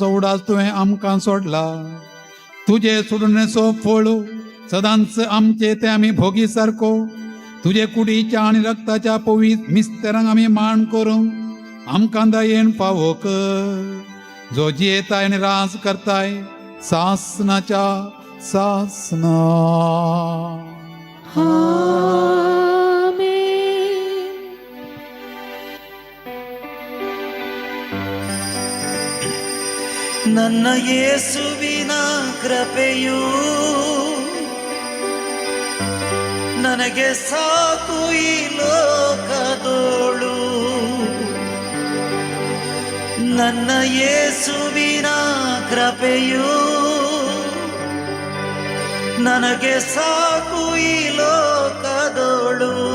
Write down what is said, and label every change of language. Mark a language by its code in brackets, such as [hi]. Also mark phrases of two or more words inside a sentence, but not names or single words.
[kok] उडास तुवें आमकां सोडला तुझे सोडणेचो फळ सदांच आमचे ते आमी भोगी सारको तुझे कुडीच्या आनी रक्ताच्या पवित्र मिस्तेरांक आमी मान करूंक आमकां दयेन फावो कर जो जियेताय आनी रास करताय सासनाच्या सासना [kn] ನನ್ನ ಯೇಸುವಿನ ಕೃಪೆಯು ನನಗೆ ಸಾಕು ಈ ಲೋಕದೋಳು ನನ್ನ ಯೇಸುವಿನ ಕೃಪೆಯು ನನಗೆ ಸಾಕು ಈ ಲೋಕದೋಳು